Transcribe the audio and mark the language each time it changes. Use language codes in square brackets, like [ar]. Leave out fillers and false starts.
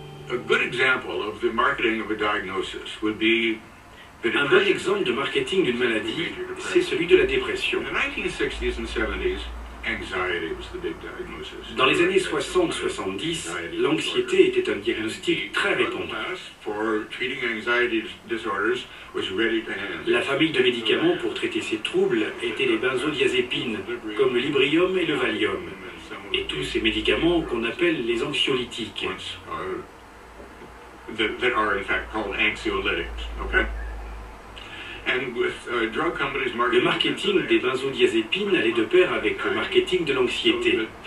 [en] A good example of the marketing of a diagnosis would be the [fr] Un bon exemple de marketing d'une maladie, c'est celui de la dépression. [en] In the 1960s and 70s, anxiety was the big diagnosis. [fr] Dans les années 60-70, l'anxiété était un diagnostic très répandu. [en] For treating anxiety disorders was ready to hand. [fr] La famille de médicaments pour traiter ces troubles étaient les benzodiazépines, comme le Librium et le Valium, et tous ces médicaments qu'on appelle les anxiolytiques. [en] That are in fact called anxiolytics, okay? And with drug companies [fr] Le marketing des benzodiazépines allait de pair avec le marketing de l'anxiété.